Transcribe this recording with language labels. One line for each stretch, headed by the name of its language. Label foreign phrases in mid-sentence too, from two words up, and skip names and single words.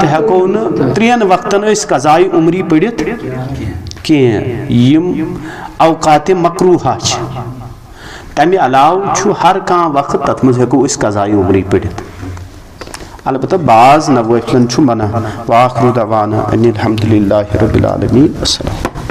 Kashmiri: ہٮ۪کو نہٕ 3 وقتن أسۍ قضایہِ عمری پٔرِتھ کینٛہہ یِم اوقاتِ مقروٗحہ چھِ تمہِ علاوٕ چھُ ہر کانٛہہ وقت تتھ منٛز ہٮ۪کو أسۍ قضایہِ عمری پٔرِتھ البتہ بعض نوٲفلن چھُ بنان
Arabic: وآخر دعوانا ان الحمدُ للہ رب العالمین السلام